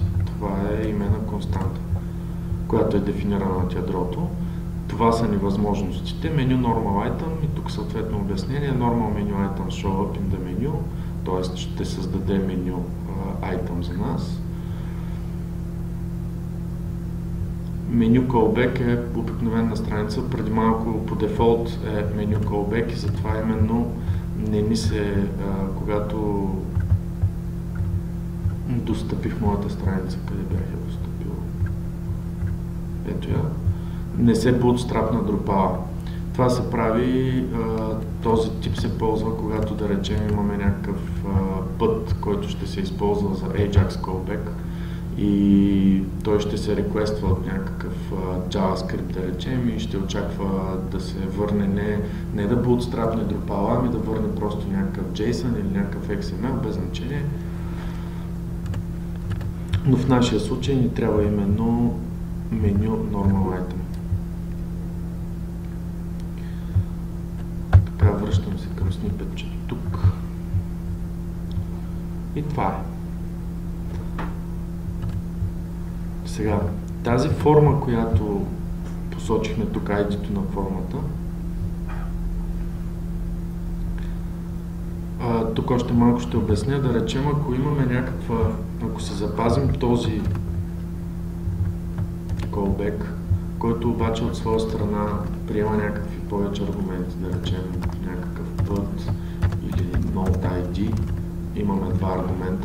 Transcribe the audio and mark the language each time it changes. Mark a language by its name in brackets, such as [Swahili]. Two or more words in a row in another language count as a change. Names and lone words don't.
[Bulgarian] Това е имена константа, която е дефинирана от ядрото. Това са ни възможностите. [English] Menu normal item [Bulgarian] и тук съответно обяснение. [English] Normal menu item show up in the menu, [Bulgarian] т.е. ще създаде [English] menu item [Bulgarian] за нас. [English] Menu callback [Bulgarian] е обикновена страница. Преди малко по дефолт е [English] menu callback [Bulgarian] и затова именно не ми се, когато достъпих моята страница, къде бях я достъпил. Ето я. Не се bootstrap на Drupal. Това се прави, този тип се ползва, когато да речем имаме някакъв път, който ще се използва за [English] Ajax callback [Bulgarian] и той ще се реквества от някакъв JavaScript, да речем, и ще очаква да се върне не да bootstrapне Drupal, ами да върне просто някакъв JSON или някакъв XML, без значение. Но в нашия случай ни трябва именно [English] menu normal item. [Bulgarian] Така, връщам се към снипетчето тук. И това е. Сега, тази форма, която посочихме тук, ID-то на формата, тук още малко ще обясня, да речем, ако имаме някаква, ако се запазим този callback, който обаче от своя страна приема някакви повече аргументи, да речем някакъв път имаме два аргумента.